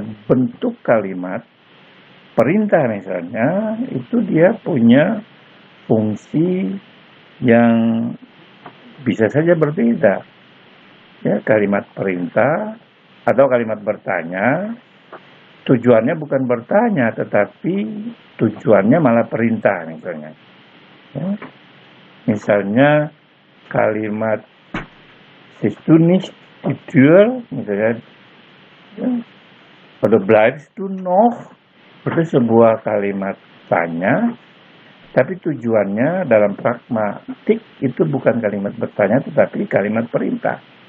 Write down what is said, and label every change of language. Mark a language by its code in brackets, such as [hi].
[id] bentuk kalimat perintah misalnya, itu dia punya fungsi yang bisa saja berbeda. Ya, kalimat perintah atau kalimat bertanya, tujuannya bukan bertanya, tetapi tujuannya malah perintah misalnya. Ya. [de] Misalnya kalimat "Siehst du nicht die Tür?" misalnya, ya, "Oder bleibst du noch?" [id] Itu sebuah kalimat tanya, tapi tujuannya dalam pragmatik itu bukan kalimat bertanya, tetapi kalimat perintah.